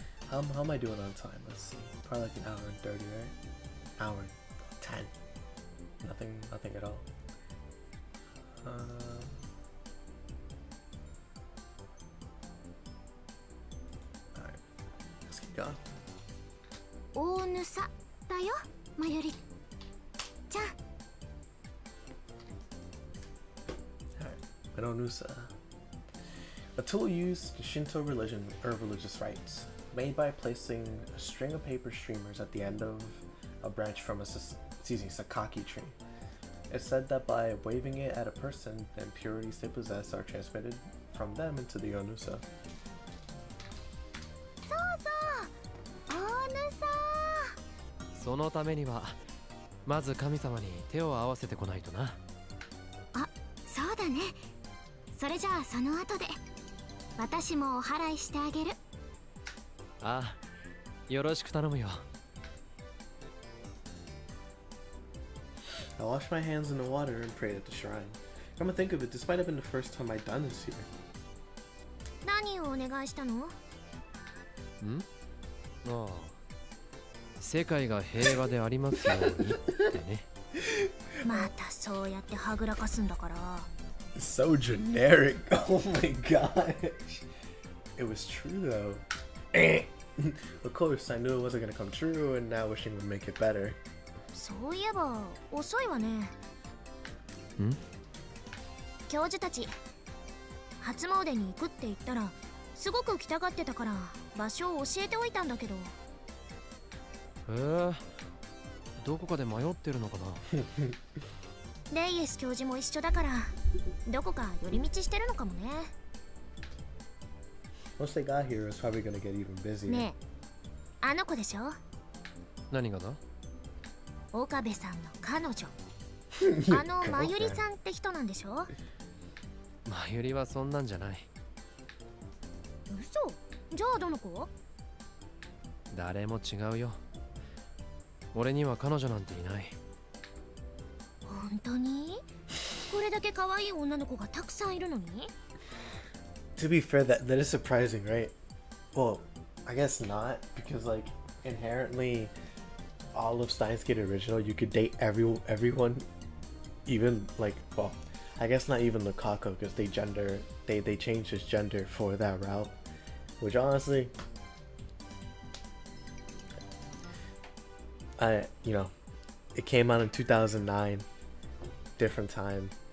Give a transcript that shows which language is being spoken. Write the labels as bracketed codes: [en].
[en] How am I doing on time? Let's see. Probably like an hour and 30, right? Hour and 10. Nothing at all. Alright, let's keep going. [ja] 大ぬさだよ、まゆりちゃん。 [en] Alright, Menonusa. A tool used in Shinto religion or religious rites, made by placing a string of paper streamers at the end of a branch from a sakaki tree. It's said that by waving it at a person, the impurities they possess are transmitted from them into the Onusa. [ja] そうそう、大ぬさ。そのためにはまず神様に手を合わせてこないとな。あ、そうだね。それじゃあその後で私もお祓いしてあげる。ああ、よろしく頼むよ。 [en] I washed my hands in the water and prayed at the shrine. Come to think of it, this might have been the first time I'd done this here. [ja] 何をお願いしたの？ん？ああ、世界が平和でありますようにってね。またそうやってはぐらかすんだから。 [en] So generic. Oh my gosh. It was true though. Of course, I knew it wasn't gonna come true, and now wishing would make it better. [ja] そういえば遅いわね。ん？教授たち初詣に行くって言ったらすごく来たがってたから場所を教えておいたんだけど。どこかで迷ってるのかな。レイエス教授も一緒だからどこか寄り道してるのかもね。 [en] Once they got here, it was probably gonna get even busier. [ja] ねえ、あの子でしょ？何がだ？岡部さんの彼女。あのまゆりさんって人なんでしょ？まゆりはそんなんじゃない。嘘？じゃあどの子？誰も違うよ。俺には彼女なんていない。本当に？これだけ可愛い女の子がたくさんいるのに？ [en] To be fair, that is surprising, right? Well, I guess not, because like inherently, all of Steins Gate original, you could date everyone, even like, well, I guess not even Lukaku, because they changed his gender for that route, which honestly, it came out in 2009, different time.